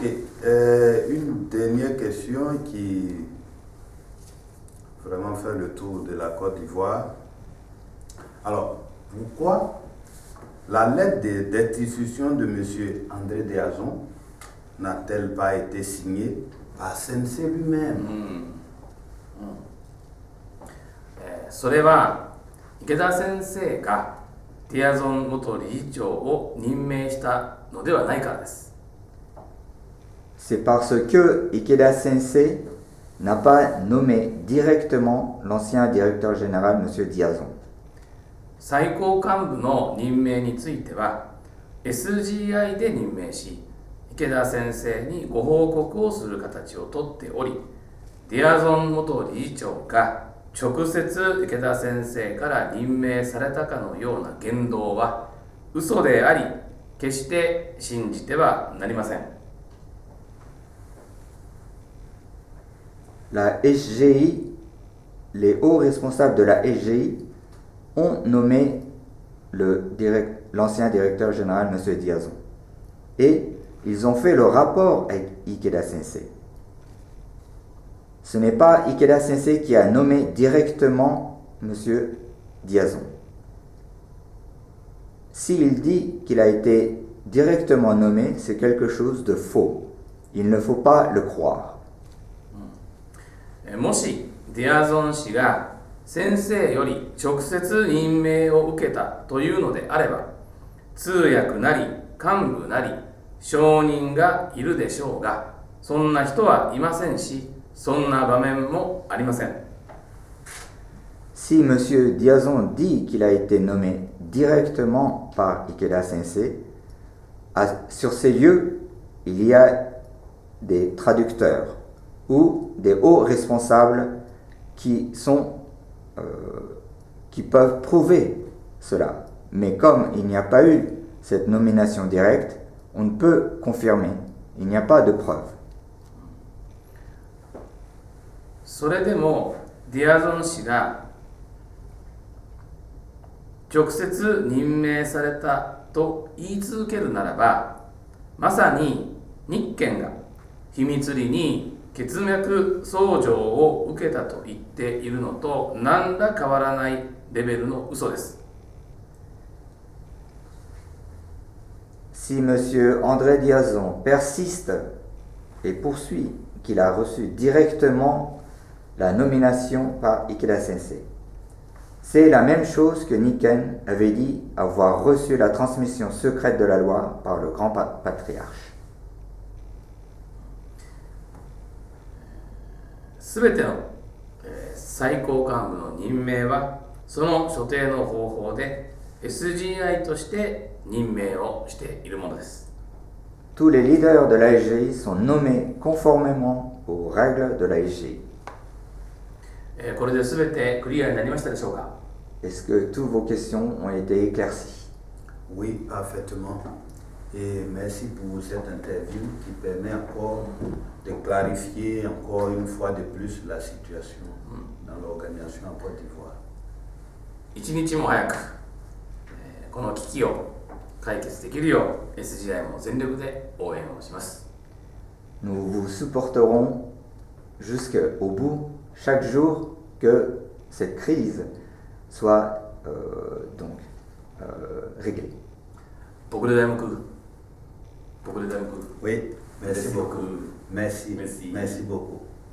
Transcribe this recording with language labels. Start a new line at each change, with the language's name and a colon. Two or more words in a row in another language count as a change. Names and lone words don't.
French: Une dernière question qui vraiment fait le tour de la Côte d'Ivoire. Alors, pourquoi la lettre de destitution de M. André Diazon n'a-t-elle pas été signée par Sensei lui-même?
Japanese: それは池田先生がティアゾン元理事長を任命したのではないからです。
French: C'est parce que Ikeda Sensei n'a pas nommé directement l'ancien directeur général, M. Diazon.
Japanese: 最高幹部の任命については SGI で任命し、池田先生にご報告をする形をとっており、ディアゾン元理事長が直接池田先生から任命されたかのような言動は嘘であり、決して信じてはなりません。
French: La SGI, les hauts responsables de la SGI ont nommé l'ancien directeur général, M. Diazon. Et ils ont fait le rapport avec Ikeda Sensei. Ce n'est pas Ikeda Sensei qui a nommé directement M. Diazon. S'il dit qu'il a été directement nommé, c'est quelque chose de faux. Il ne faut pas le croire.
Japanese: もしディアゾン氏が先生より直接任命を受けたというのであれば、通訳なり幹部なり証人がいるでしょうが、そんな人はいませんし、そんな場面もありません。
French: Si M. Diazon dit qu'il a été nommé directement par Ikeda Sensei, sur ces lieux, il y a des traducteurs ou des hauts responsables qui peuvent prouver cela. Mais comme il n'y a pas eu cette nomination directe, on ne peut confirmer, il n'y a pas de preuve.
Japanese: それでもディアゾン氏が直接任命されたと言い続けるならば、まさに日賢が秘密裏に血脈相乗を受けたと言っているのと何ら変わらないレベルの嘘です。
French: Si M. André Diazon persiste et poursuit qu'il a reçu directement la nomination par Ikeda Sensei, c'est la même chose que Niken avait dit avoir reçu la transmission secrète de la loi par le grand patriarche.
Japanese: すべての最高幹部の任命はその所定の方法で SGI として任命をしているものです。
French: Tous les leaders de la SGI sont nommés conformément aux règles de la SGI.
Japanese: これで全てクリアになりましたでしょうか？
French: Est-ce que toutes vos questions ont été éclaircies? Oui, parfaitement. Et merci pour cette interview qui permet encore de clarifier encore une fois de plus la situation dans l'organisation en Côte d'Ivoire.
Japanese: 一日も早くこの危機を解決できるよう SGI も全力で応援をします。
French: Nous vous supporterons jusqu'au bout, chaque jour, que cette crise soit réglée. 僕で大目。僕で大目。 Oui, merci Merci beaucoup. beaucoup. Merci, Merci. merci beaucoup.